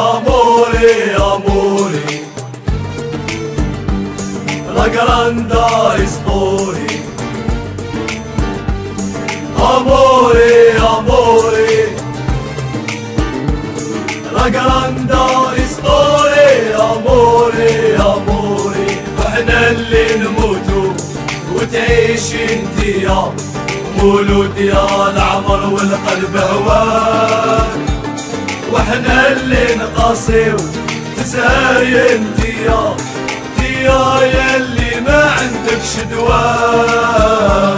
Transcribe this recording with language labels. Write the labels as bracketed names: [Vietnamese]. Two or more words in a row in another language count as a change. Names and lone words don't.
[Italian] Amore, amore, la grande storia. Amore, amore, la grande storia. Amore, amore, [Arabic] واحنا اللي نموتو وتعيش انتي يا مولود يا العمر والقلب هواك. واحنا اللي نقاسيو تسهري انتي يا اللي ما عندكش دواء.